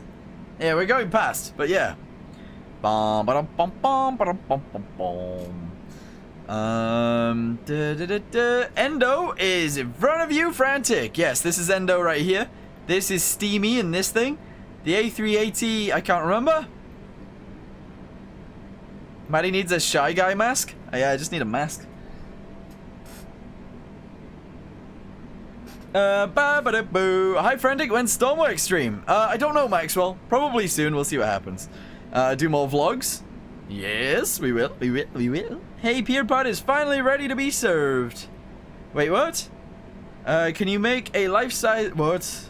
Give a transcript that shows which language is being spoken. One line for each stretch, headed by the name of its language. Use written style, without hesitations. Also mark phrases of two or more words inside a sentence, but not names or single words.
English: Yeah, we're going past, but yeah. Endo is in front of you, frantic. Yes, this is Endo right here. This is Steamy in this thing. The A380, I can't remember. Maddie needs a shy guy mask. Oh, yeah, I just need a mask. Ba-ba-da-boo. Hi, Frantic. When's Stormwork stream? I don't know, Maxwell. Probably soon. We'll see what happens. Do more vlogs? Yes, we will. We will. Hey, Peer Pod is finally ready to be served. Wait, what? Can you make a life-size... What?